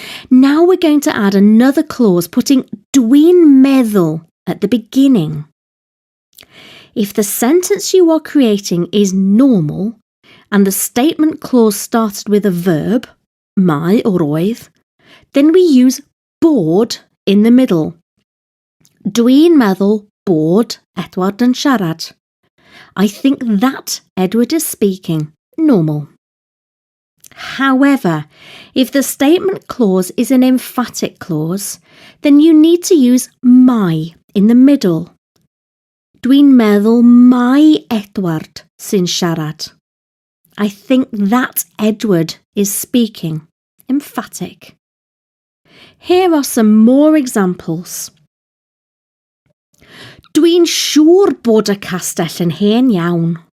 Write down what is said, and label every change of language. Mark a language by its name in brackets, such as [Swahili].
[English] Now we're going to add another clause putting dwi'n meddwl at the beginning. If the sentence you are creating is normal and the statement clause started with a verb, mae or oedd, then we use bod in the middle. [Welsh] Dwi'n meddwl bod Edward yn siarad. [English] I think that Edward is speaking. Normal. However, if the statement clause is an emphatic clause, then you need to use mae in the middle. [Welsh] Dwi'n meddwl mae Edward sy'n siarad. [English] I think that Edward is speaking. Emphatic. Here are some more examples. [Welsh] Dwi'n siŵr bod y castell yn hen iawn.